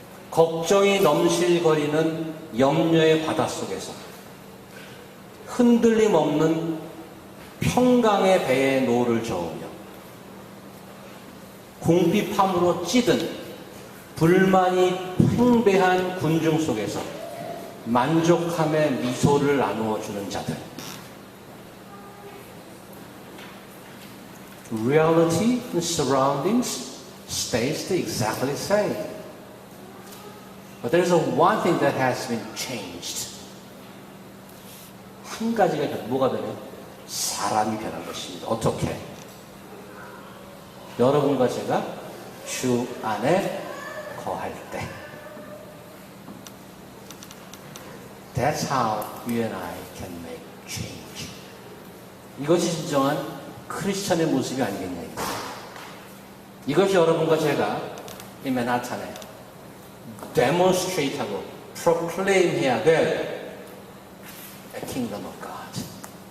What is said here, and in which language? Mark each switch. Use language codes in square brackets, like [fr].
[ko] 걱정이 넘실거리는 염려의 바다 속에서 흔들림 없는 평강의 배에 노를 저으며 궁핍함으로 찌든 불만이 팽배한 군중 속에서 만족함의 미소를 나누어 주는 자들. [en] Reality and surroundings stays exactly the same. But there is one thing that has been changed. [ko] 한 가지가 뭐가 되면 사람이 변한 것입니다. 어떻게? 여러분과 제가 주 안에 거할 때. [en] That's how you and I can make change. [ko] 이것이 진정한 크리스천의 모습이 아니겠냐. 이것이 여러분과 제가 이 맨하탄에 demonstrate하고 proclaim 해야 될 [en] a kingdom of God.